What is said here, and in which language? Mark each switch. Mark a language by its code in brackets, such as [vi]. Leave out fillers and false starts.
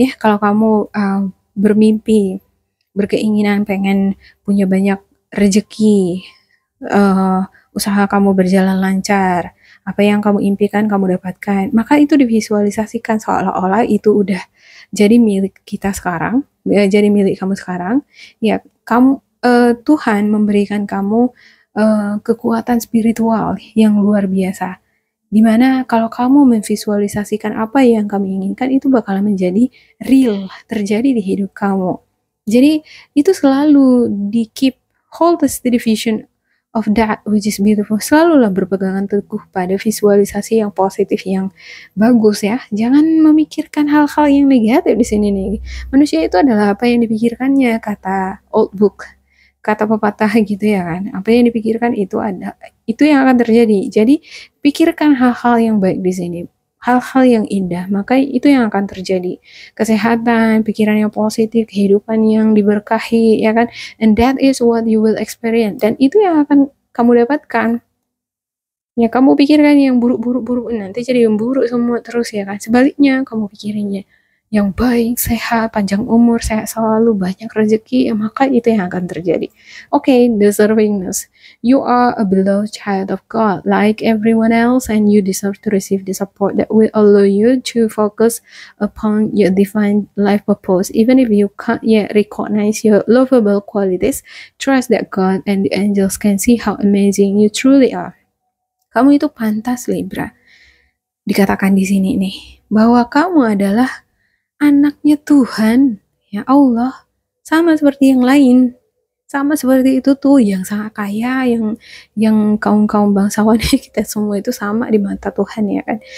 [id] Ya, kalau kamu bermimpi, berkeinginan pengen punya banyak rezeki, usaha kamu berjalan lancar, apa yang kamu impikan kamu dapatkan, maka itu divisualisasikan seolah-olah itu udah jadi milik kita sekarang, jadi milik kamu sekarang. Ya, kamu Tuhan memberikan kamu kekuatan spiritual yang luar biasa. Dimana kalau kamu memvisualisasikan apa yang kamu inginkan, itu bakalan menjadi real, terjadi di hidup kamu. Jadi itu selalu di keep, [en] hold the steady vision of that which is beautiful. [id] Selalulah berpegangan teguh pada visualisasi yang positif, yang bagus ya. Jangan memikirkan hal-hal yang negatif di sini nih. Manusia itu adalah apa yang dipikirkannya, kata old book, kata pepatah gitu ya kan. Apa yang dipikirkan itu yang akan terjadi. Jadi pikirkan hal-hal yang baik di sini, hal-hal yang indah, maka itu yang akan terjadi. Kesehatan, pikiran yang positif, kehidupan yang diberkahi, ya kan? [en] And that is what you will experience. [id] Dan itu yang akan kamu dapatkan. Ya, kamu pikirkan yang buruk-buruk, nanti jadi yang buruk semua terus ya kan? Sebaliknya, kamu pikirinnya yang baik, sehat, panjang umur, sehat selalu, banyak rezeki, ya maka itu yang akan terjadi. [en] Okay, deservingness. You are a beloved child of God, like everyone else, and you deserve to receive the support that will allow you to focus upon your divine life purpose. Even if you can't yet recognize your lovable qualities, trust that God and the angels can see how amazing you truly are. [id] Kamu itu pantas, Libra. Dikatakan di sini nih, bahwa kamu adalah anaknya Tuhan, ya Allah, sama seperti yang lain, sama seperti itu tuh, yang sangat kaya, yang kaum bangsawan kita semua itu sama di mata Tuhan ya kan.